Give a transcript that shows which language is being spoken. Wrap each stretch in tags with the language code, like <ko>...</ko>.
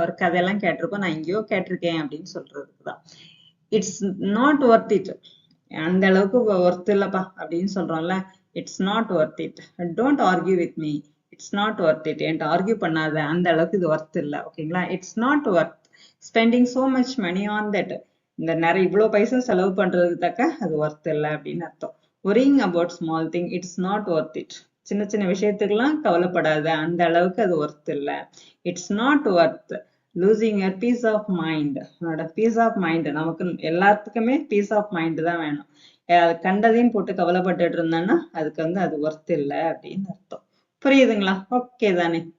<ta>ஒரு கதையெல்லாம் கேட்டிருப்போம், நான் எங்கேயோ கேட்டிருக்கேன் அப்படின்னு சொல்றதுக்கு தான்.</ta> <en>it's not worth it,</en> <ta>அந்த அளவுக்கு ஒர்த் இல்லப்பா அப்படின்னு சொல்றோம்ல, it's not worth it.</ta> <en>don't argue with me, it's not worth it,</en> <ta>என்கிட்ட ஆர்கியூ பண்ணாத, அந்த அளவுக்கு இது ஒர்த் இல்லை. ஓகேங்களா?</ta> <en>it's not worth spending so much money on that,</en> <ta>இந்த நிறைய இவ்வளவு பைசா செலவு பண்றதுக்கு தக்க அது ஒர்த் இல்லை அப்படின்னு அர்த்தம்.</ta> <en>worrying about small thing, it's not worth it.</en> <ta>சின்ன சின்ன விஷயத்துக்கெல்லாம் கவலைப்படாத, அந்த அளவுக்கு அது ஒர்த் இல்ல.</ta> <en>It's not worth losing your peace of mind.</en> <ta>உன்னோட பீஸ் ஆஃப் மைண்ட், நமக்கு எல்லாத்துக்குமே பீஸ் ஆஃப் மைண்ட் தான் வேணும். அது கண்டதையும் போட்டு கவலைப்பட்டுட்டு இருந்தேன்னா அதுக்கு வந்து அது ஒர்த் இல்லை அப்படின்னு அர்த்தம். புரியுதுங்களா? ஓகே தானே?</ta>